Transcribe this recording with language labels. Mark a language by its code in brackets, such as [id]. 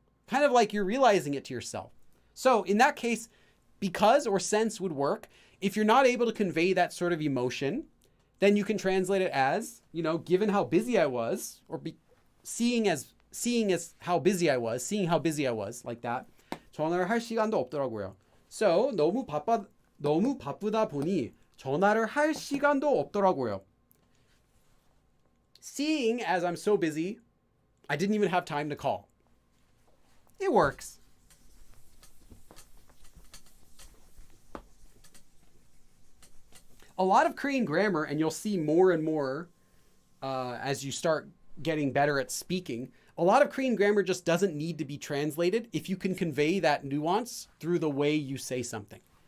[en] Kind of like you're realizing it to yourself. So in that case, because or since would work. If you're not able to convey that sort of emotion, then you can translate it as, given how busy I was, or seeing as how busy I was, seeing how busy I was, like that. [ko] 전화를 할 시간도 없더라고요. So 너무 바쁘다 보니 전화를 할 시간도 없더라고요. [en] Seeing as I'm so busy, I didn't even have time to call. It works. A lot of Korean grammar, and you'll see more and more as you start getting better at speaking, a lot of Korean grammar just doesn't need to be translated if you can convey that nuance through the way you say something.